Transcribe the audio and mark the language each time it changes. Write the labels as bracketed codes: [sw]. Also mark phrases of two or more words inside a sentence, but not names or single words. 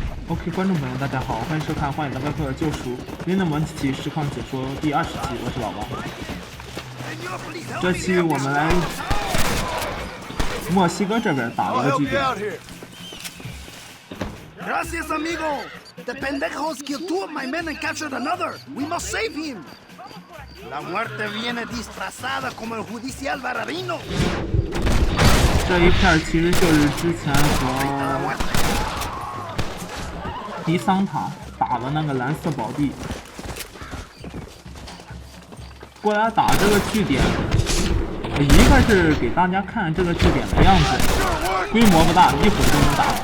[zh] OK， 观众朋友，大家好，欢迎收看《荒野大镖客的救赎》您的模拟器实况解说第20期，我是老王。这期我们来墨西哥这边打了个据点。 [es] Gracias, amigo. [en] The pendejos killed 2 of my men and captured another. We must save him. [es] La muerte viene disfrazada como el judicial Baradino. [zh] 这一片其实就是之前和迪桑塔打的那个蓝色宝地，过来打这个据点，一个是给大家看这个据点的样子，规模不大，一会儿就能打完。